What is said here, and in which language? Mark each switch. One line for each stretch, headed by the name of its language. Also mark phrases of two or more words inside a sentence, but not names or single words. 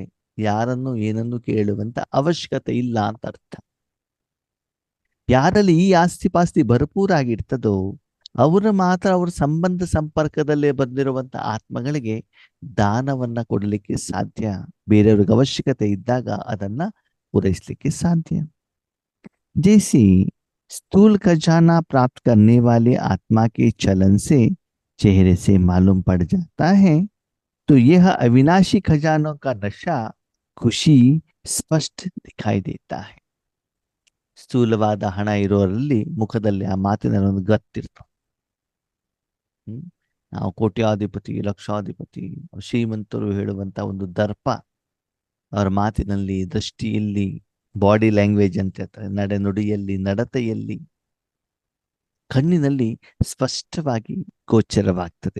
Kannada: ಯಾರನ್ನು ಏನನ್ನು ಕೇಳುವಂತ ಅವಶ್ಯಕತೆ ಇಲ್ಲ ಅಂತ ಅರ್ಥ. ಯಾರಲ್ಲಿ ಈ ಆಸ್ತಿ ಪಾಸ್ತಿ ಭರ್ಪೂರಾಗಿರ್ತದೋ ಅವರು ಮಾತ್ರ ಅವ್ರ ಸಂಬಂಧ ಸಂಪರ್ಕದಲ್ಲೇ ಬಂದಿರುವಂತ ಆತ್ಮಗಳಿಗೆ ದಾನವನ್ನ ಕೊಡಲಿಕ್ಕೆ ಸಾಧ್ಯ. ಬೇರೆಯವ್ರಿಗೆ ಅವಶ್ಯಕತೆ ಇದ್ದಾಗ ಅದನ್ನ ಪೂರೈಸಲಿಕ್ಕೆ ಸಾಧ್ಯ.
Hindi: जैसे स्थूल खजाना प्राप्त करने वाले आत्मा के चलन से चेहरे से मालूम पड़ जाता है, तो यह अविनाशी खजानों का नशा खुशी स्पष्ट दिखाई देता है.
Kannada: ಸ್ಥೂಲವಾದ ಹಣ ಇರೋರಲ್ಲಿ ಮುಖದಲ್ಲಿ ಆ ಮಾತಿನ ಒಂದು ಗತ್ತಿರ್ತದೆ. ನಾವು ಕೋಟ್ಯಾಧಿಪತಿ, ಲಕ್ಷಾಧಿಪತಿ, ಶ್ರೀಮಂತರು ಹೇಳುವಂತ ಒಂದು ದರ್ಪ ಅವರ ಮಾತಿನಲ್ಲಿ, ದೃಷ್ಟಿಯಲ್ಲಿ, ಬಾಡಿ ಲ್ಯಾಂಗ್ವೇಜ್ ಅಂತ ಹೇಳ್ತಾರೆ, ನಡೆನುಡಿಯಲ್ಲಿ, ನಡತೆಯಲ್ಲಿ, ಕಣ್ಣಿನಲ್ಲಿ ಸ್ಪಷ್ಟವಾಗಿ ಗೋಚರವಾಗ್ತದೆ.